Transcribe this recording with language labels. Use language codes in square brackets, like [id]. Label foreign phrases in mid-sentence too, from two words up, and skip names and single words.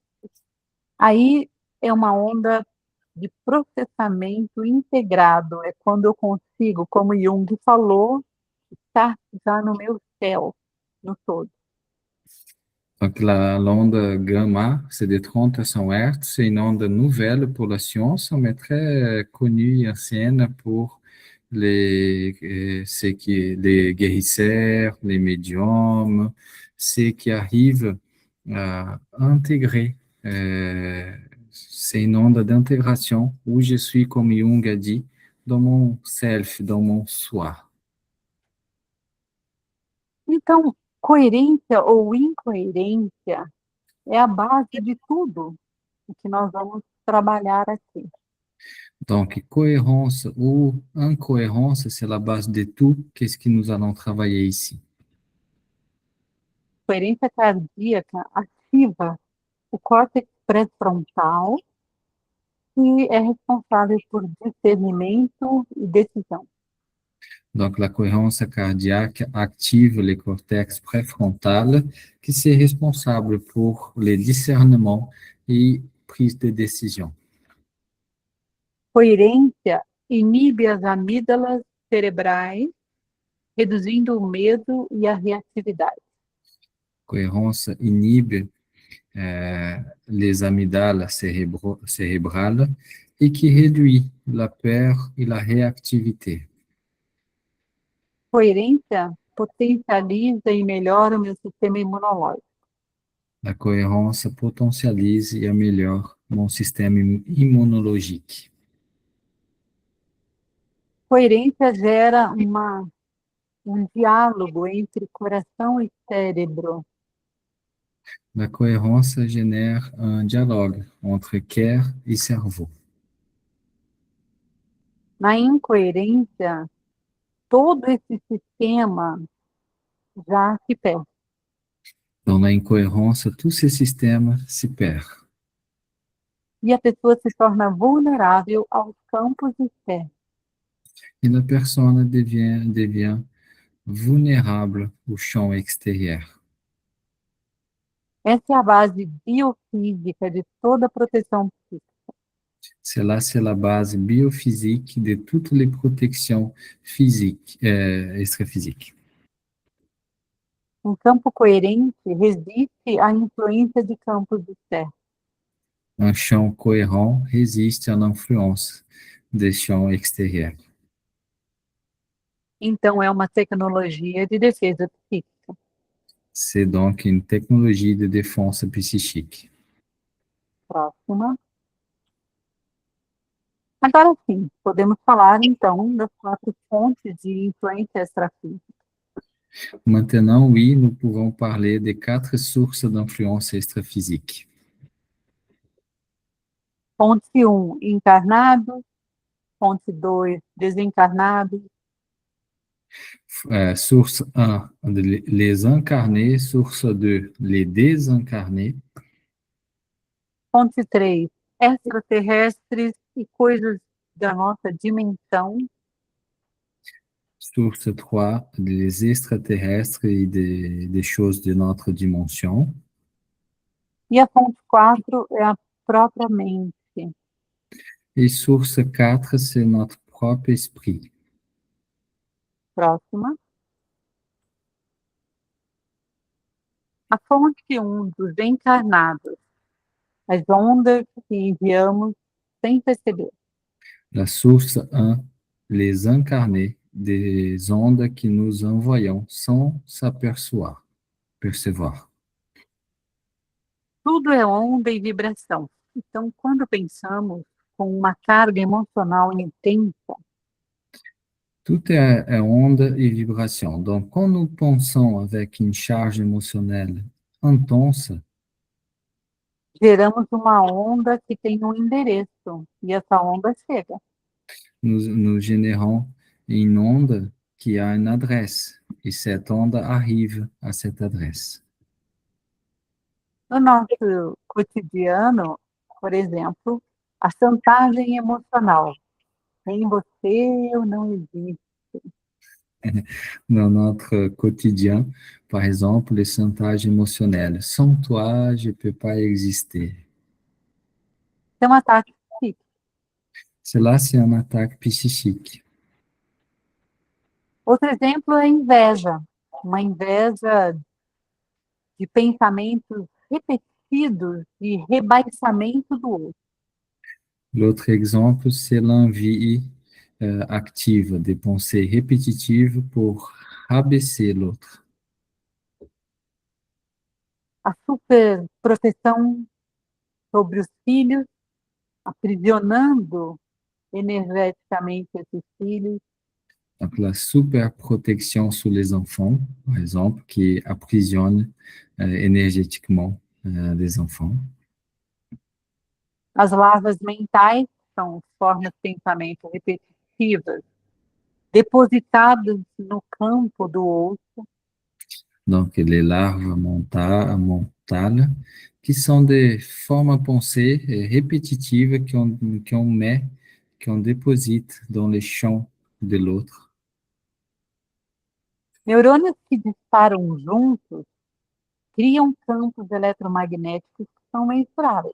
[pt] Aí é uma onda de processamento integrado, é quando eu consigo, como Jung falou, estar já no meu céu, no todo. [fr] Donc, l'onde gamma, c'est de 30 à 100 Hz, c'est une onde nouvelle pour la science, mais très connue et ancienne pour les guérisseurs, les médiums, ceux qui arrivent à intégrer. C'est une onde d'intégration où je suis, comme Jung a dit, dans mon self, dans mon soi. [pt] Então, coerência ou incoerência é a base de tudo o que nós vamos trabalhar aqui. [fr] Donc, cohérence ou incohérence, c'est la base de tout. Qu'est-ce que nous allons travailler ici? [pt] Coerência cardíaca ativa o córtex pré-frontal, que é responsável por discernimento e decisão. [fr] Donc, la cohérence cardiaque active le cortex préfrontal, qui est responsable pour le discernement et prise de décision. [pt] Coerência inibe as amígdalas cerebrais, reduzindo o medo e a reatividade. [fr] Cohérence inhibe les amygdales cérébrales et qui réduit la peur et la réactivité. [pt] Coerência potencializa e melhora o meu sistema imunológico. [fr] La cohérence potentialise et améliore mon système immunologique. [pt] Coerência gera uma diálogo entre coração e cérebro. [fr] La cohérence génère un dialogue entre cœur et cerveau. [pt] Na incoerência, todo esse sistema já se perde. [fr] Dans l'incohérence, tout ce système se perd. [pt] E a pessoa se torna vulnerável aos campos externos. [fr] Et la personne devient vulnérable au champ extérieur. [pt] Essa é a base biofísica de toda proteção psíquica. [fr] Cela, c'est la base biophysique de toutes les protections physiques, extraphysiques. [pt] Um campo coerente resiste à influência de campos externos. [fr] Un champ cohérent résiste à l'influence des champs extérieurs. [pt] Então, é uma tecnologia de defesa psíquica. [fr] C'est donc une technologie de défense psychique. [pt] Próxima. Agora sim, podemos falar então das 4 fontes de influência extrafísica. [fr] Maintenant, oui, nous pouvons parler des 4 sources d'influence extraphysique. [pt] Fonte 1, encarnados. Fonte 2, desencarnados. [fr] Source 1, les incarnés. Source 2, les désincarnés. [pt] Fonte 3, extraterrestres e coisas da nossa dimensão. [fr] Source 3, les extraterrestres et des choses de notre dimension. [pt] E a fonte 4 é a própria mente. [fr] Et source 4, c'est notre propre esprit. [pt] Próxima. A fonte 1 dos encarnados. As ondas que enviamos sem perceber. [fr] La source 1, les incarnés, des ondes que nous envoyons sans s'apercevoir. Percevoir. [pt] Tudo é onda e vibração. Então, quando pensamos com uma carga emocional intensa, [fr] Tout est onde et vibration. Donc, quand nous pensons avec une charge émotionnelle intense, [pt] geramos uma onda que tem um endereço. E essa onda chega. [fr] nous générons une onde qui a une adresse. Et cette onde arrive à cette adresse. [pt] No nosso cotidiano, por exemplo, a chantagem emocional. Sem você, eu não existo. [fr] Dans notre quotidien, par exemple, les chantages émotionnels. Sans toi, je ne peux pas exister. [pt] É um ataque psíquico. [fr] Cela, c'est un attaque psychique. [pt] Outro exemplo é a inveja. Uma inveja de pensamentos repetidos e rebaixamento do outro. [fr] L'autre exemple, c'est l'envie active, des pensées répétitives pour rabaisser l'autre. [pt] A super proteção sobre os filhos, aprisionando energeticamente esses filhos. [fr] Donc, la super protection sur les enfants, par exemple, qui aprisionne énergétiquement les enfants. [pt] As larvas mentais são formas de pensamento repetitivas, depositadas no campo do outro. [fr] Donc, les larves mentales, qui sont des formes à penser répétitives qu'on déposite dans les champs de l'autre. [pt] Neurônios que disparam juntos criam campos eletromagnéticos que são mensuráveis.